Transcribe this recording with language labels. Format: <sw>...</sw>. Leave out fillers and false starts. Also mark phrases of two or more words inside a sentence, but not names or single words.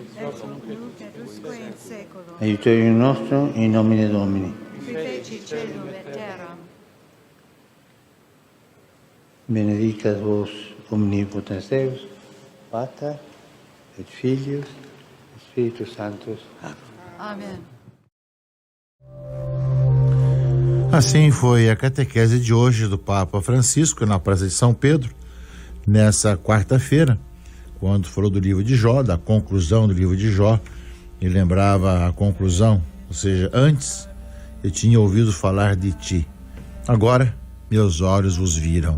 <la>Aiutorium nostrum in nomine Domini. Qui feci celum et terram. Benedicat vos omnipotens Deus, Pater et Filius et Spiritus Sanctus.</la> <pt>Amém. Amen. Assim foi a catequese de hoje do Papa Francisco na Praça de São Pedro, nessa quarta-feira, quando falou do livro de Jó, da conclusão do livro de Jó, e lembrava a conclusão, ou seja, antes eu tinha ouvido falar de ti, agora meus olhos vos viram.</pt>